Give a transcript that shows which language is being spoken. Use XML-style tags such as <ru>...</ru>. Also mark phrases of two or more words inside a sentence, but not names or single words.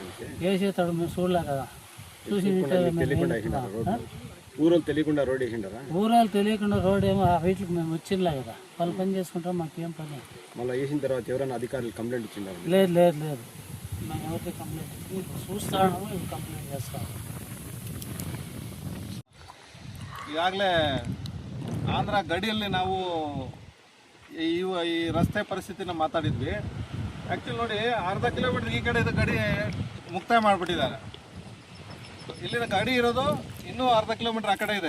<te>వేసేటప్పుడు మేము చూడలే కదా. చూసి ఊరోళ్ళు తెలియకుండా రోడ్ వేసిండారా? ఊరాలు తెలియకుండా రోడ్ ఏమో వీటికి మేము వచ్చిందిలే కదా, వాళ్ళు పని చేసుకుంటాం, మాకేం పని. మళ్ళీ వేసిన తర్వాత ఎవరైనా అధికారులు కంప్లైంట్ ఇచ్చిండారు? లేదు లేదు లేదు, మేము ఎవరికి కంప్లైంట్ చూస్తాము, ఇవి కంప్లైంట్ చేస్తాము.</te> <kn>ಈಗಾಗಲೇ ಆಂಧ್ರ ಗಡಿಯಲ್ಲಿ ನಾವು ಈ ರಸ್ತೆ ಪರಿಸ್ಥಿತಿನ ಮಾತಾಡಿದ್ವಿ. ಆ್ಯಕ್ಚುಲಿ ನೋಡಿ, ಅರ್ಧ ಕಿಲೋಮೀಟ್ರ್ ಈ ಕಡೆ ಗಡಿ ಮುಕ್ತಾಯ ಮಾಡಿಬಿಟ್ಟಿದ್ದಾರೆ. ಇಲ್ಲಿನ ಗಡಿ ಇರೋದು ಇನ್ನೂ ಅರ್ಧ ಕಿಲೋಮೀಟ್ರ್ ಆ ಕಡೆ ಇದೆ.</kn>